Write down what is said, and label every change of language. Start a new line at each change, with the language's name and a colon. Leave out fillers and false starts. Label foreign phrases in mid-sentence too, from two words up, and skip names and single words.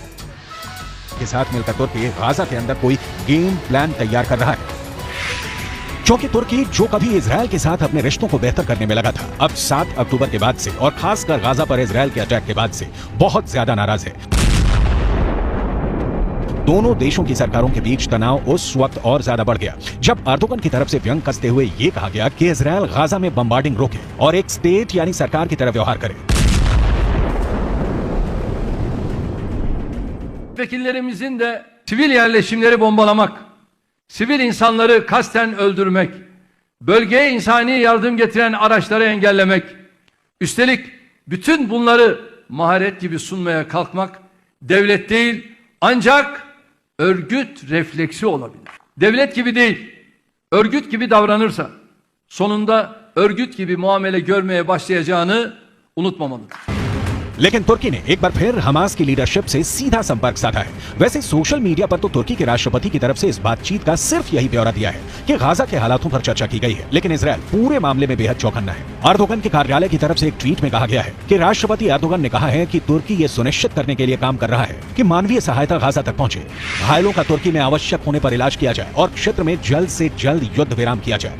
Hindi: के साथ मिलकर तुर्की गाजा के अंदर कोई
English: game plan
Hindi: तैयार कर रहा है, क्योंकि तुर्की जो कभी इजराइल के साथ अपने रिश्तों को बेहतर करने में लगा था, अब 7 अक्टूबर के बाद से और खासकर गाजा पर इजराइल के अटैक के बाद से बहुत ज्यादा नाराज है। दोनों देशों की सरकारों के बीच तनाव उस वक्त और ज्यादा बढ़ गया जब अर्दोगन की तरफ से व्यंग कसते हुए यह कहा गया कि इजराइल गाजा में बम्बार्डिंग रोके और एक स्टेट यानी सरकार की तरह व्यवहार करे।
Turkish: Vekillerimizin de sivil yerleşimleri bombalamak, sivil insanları kasten öldürmek, bölgeye insani yardım getiren araçları engellemek, üstelik bütün bunları maharet gibi sunmaya kalkmak devlet değil ancak örgüt refleksi olabilir. Devlet gibi değil, örgüt gibi davranırsa sonunda örgüt gibi muamele görmeye başlayacağını unutmamalıdır.
Hindi: लेकिन तुर्की ने एक बार फिर हमास की लीडरशिप से सीधा संपर्क साधा है। वैसे
English: social media
Hindi: पर तो तुर्की के राष्ट्रपति की तरफ से इस बातचीत का सिर्फ यही ब्यौरा दिया है कि गाजा के हालातों पर चर्चा की गई है, लेकिन इजराइल पूरे मामले में बेहद चौकन्ना है। अर्दोगन के कार्यालय की तरफ से एक ट्वीट में कहा गया है कि राष्ट्रपति अर्दोगन ने कहा है कि तुर्की ये सुनिश्चित करने के लिए काम कर रहा है कि मानवीय सहायता गाजा तक पहुंचे, घायलों का तुर्की में आवश्यक होने पर इलाज किया जाए और क्षेत्र में जल्द से जल्द युद्ध विराम किया जाए।